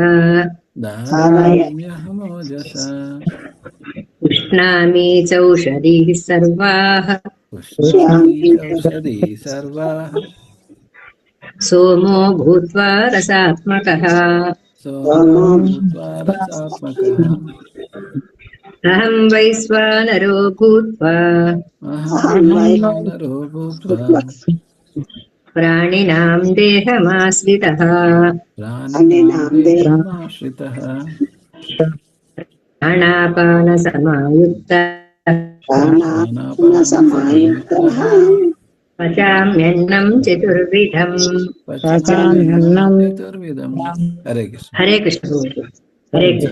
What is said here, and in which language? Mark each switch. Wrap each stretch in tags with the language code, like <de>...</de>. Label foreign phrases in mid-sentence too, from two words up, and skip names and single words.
<sa>ధారయామ్యహమోజసా ఉష్ణామి చౌషధీః సర్వాః పుష్పామి చౌషధీ సర్వాః సోమో భూత్వా రసాత్మకః సోమో భూత్వా రసాత్మకః అహం వైశ్వానరో భూత్వా అహం వైశ్వానరో భూత్వా ప్రాణినాం దేహమాశ్రితः ప్రాణినాం దేహమాశ్రితః ప్రాణాపానసమాయుక్తः ప్రాణాపానసమాయుక్తః పచామ్యన్నం చతుర్విధం. పచామ్యన్నం చతుర్విధం. హరే కృష్ణ. హరే కృష్ణ. హరే కృష్ణ.</sa>